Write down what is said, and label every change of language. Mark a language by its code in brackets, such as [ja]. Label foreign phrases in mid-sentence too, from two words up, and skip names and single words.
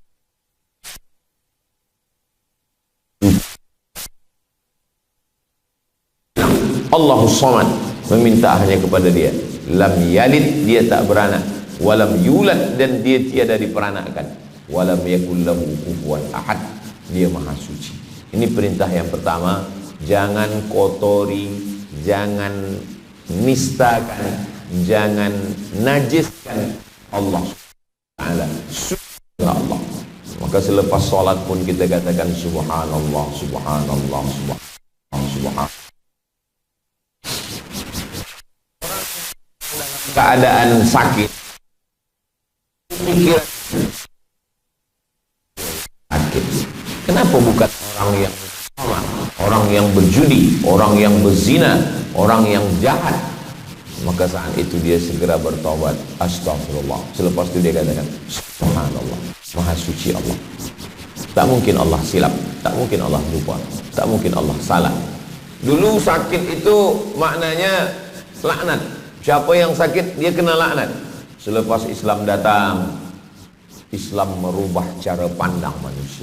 [ar] Allahus Samad, [ms] meminta hanya kepada dia. [ar] Lam yalid, [ms] dia tak beranak. [ar] Walam yulad, [ms] dan dia tiada diperanakkan. [ar] Walam yakul lahu kufuwan ahad, [ms] dia maha suci. Ini perintah yang pertama. Jangan kotori, jangan nistakan, jangan najiskan Allah Ta'ala, sucikanlah Allah. Maka selepas sholat pun kita katakan [ar] subhanallah, subhanallah, subhanallah, subhanallah. [ms] Keadaan sakit, pikiran sakit. Kenapa bukan orang yang sama, orang yang berjudi, orang yang berzina, orang yang jahat? Maka saat itu dia segera bertobat, [ar] astagfirullah. [ms] Selepas itu dia katakan subhanallah, maha suci Allah. Tak mungkin Allah silap, tak mungkin Allah lupa, tak mungkin Allah salah. Dulu sakit itu maknanya laknat. Siapa yang sakit dia kena laknat. Selepas Islam datang, Islam merubah cara pandang manusia.